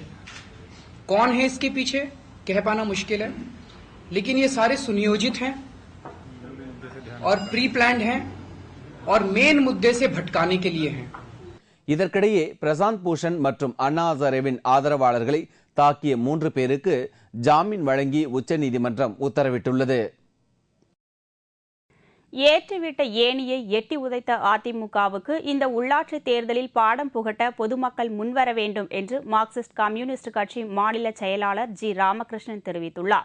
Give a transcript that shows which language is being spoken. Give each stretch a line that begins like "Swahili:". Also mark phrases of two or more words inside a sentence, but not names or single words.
Hindi: कौन है इसके पीछे कह पाना मुश्किल है, लेकिन ये सारे सुनियोजित हैं और
English: pre planned
Hindi: हैं और मेन मुद्दे से भटकाने के लिए हैं.
Tamil: இதற்கிடையே பிரசாந்த் பூஷன் மற்றும் அண்ணா ஹசாரேவின் ஆதரவாளர்களை தாக்கிய 3 பேருக்கு ஜாமீன் வழங்கி உச்சநீதிமன்றம் உத்தரவிட்டுள்ளது. ஏற்றிவிட்ட ஏணியை எட்டி உதைத்த அதிமுகவுக்கு இந்த உள்ளாட்சி தேர்தலில் பாடம் புகட்ட பொதுமக்கள் முன்வர வேண்டும் என்று மார்க்சிஸ்ட் கம்யூனிஸ்ட் கட்சி மாநில செயலாளர் ஜி ராமகிருஷ்ணன் தெரிவித்துள்ளார்.